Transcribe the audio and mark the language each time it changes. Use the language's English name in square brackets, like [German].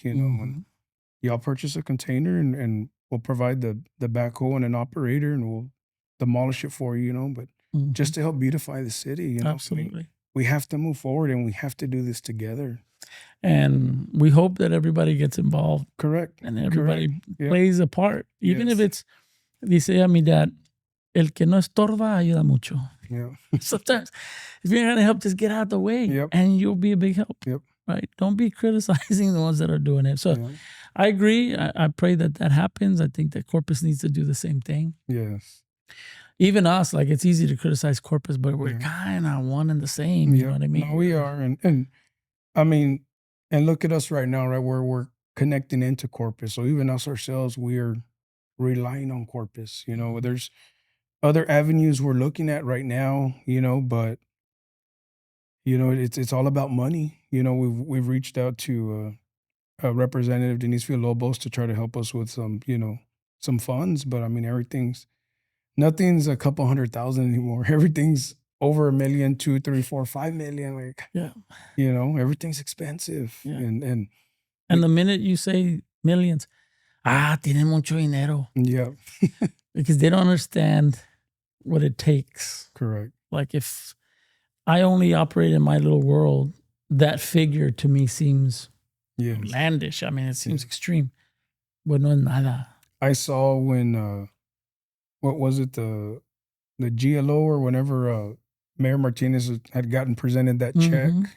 [English] And y'all purchase a container, and we'll provide the backhoe and an operator, and we'll demolish it for you. But just to help beautify the city. Absolutely. We have to move forward, and we have to do this together. And we hope that everybody gets involved. Correct. And everybody plays a part. Even if it's, [Spanish] dice a mi dad, el que no estorba ayuda mucho. [English] Yeah. Sometimes if you're going to help, just get out of the way and you'll be a big help. Yep. Right? Don't be criticizing the ones that are doing it. So I agree. I pray that happens. I think that Corpus needs to do the same thing. Yes. Even us, like, it's easy to criticize Corpus, but we're kind of one and the same. You know what I mean? No, we are. And I mean, and look at us right now, right, where we're connecting into Corpus. So even us ourselves, we're relying on Corpus. There's other avenues we're looking at right now, but it's all about money. We've reached out to Representative Denise Villalobos to try to help us with some funds, but I mean, nothing's a couple 100,000 anymore. Everything's over $1 million, 2, 3, 4, 5 million. Everything's expensive. And the minute you say millions, [Spanish] tienen mucho dinero. [English] Yeah. Because they don't understand what it takes. Correct. Like, if I only operate in my little world, that figure to me seems outlandish. I mean, it seems extreme. But [Spanish] no es nada. [English] I saw when, what was it, the GLO, or whenever Mayor Martinez had gotten presented that check.